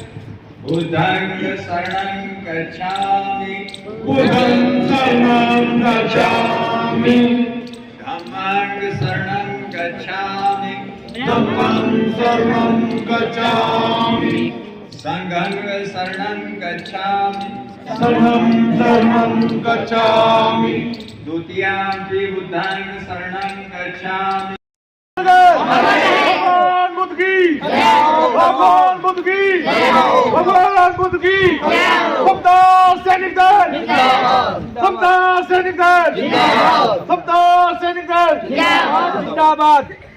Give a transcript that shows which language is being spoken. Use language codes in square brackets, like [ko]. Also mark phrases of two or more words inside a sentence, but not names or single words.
[pi] बुद्धं शरणं गच्छामि, बुद्धं शरणं गच्छामि, धम्मं शरणं गच्छामि, धम्मं शरणं गच्छामि, संघं शरणं गच्छामि, संघं शरणं गच्छामि, द्वितीयाम्पि बुद्धं शरणं गच्छामि। [hi] भगवान बुद्ध की, भगवान बुद्ध की, भगवान बुद्ध की, समता सैनिक दल, समता सैनिक दल, समता सैनिक दल जिंदाबाद।